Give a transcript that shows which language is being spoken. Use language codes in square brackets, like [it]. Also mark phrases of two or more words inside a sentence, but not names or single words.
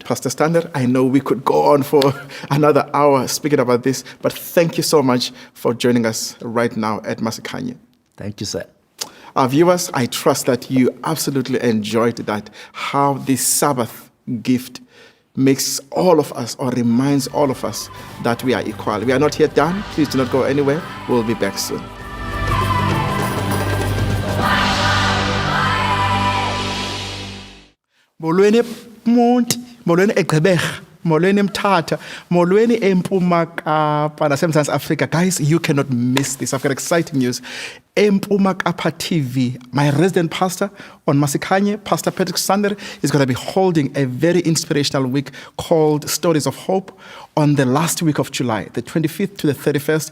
[en] Pastor Standard, I know we could go on for another hour speaking about this, but thank you so much for joining us right now at Masikhanye. Thank you, sir. Our viewers, I trust that you absolutely enjoyed that, how this Sabbath gift makes all of us, or reminds all of us, that we are equal. We are not yet done. Please do not go anywhere. We'll be back soon. [xh] Molweni Monti, molweni eGqeberha, molweni eMthatha, molweni eMpuma Kapa naseMzantsi Africa. [en] Guys, you cannot miss this. I've got exciting news. eMpuma Kapa TV, my resident pastor on Masikhanye, Pastor Patrick Sander, is going to be holding a very inspirational week called Stories of Hope on the last week of July, the 25th to the 31st.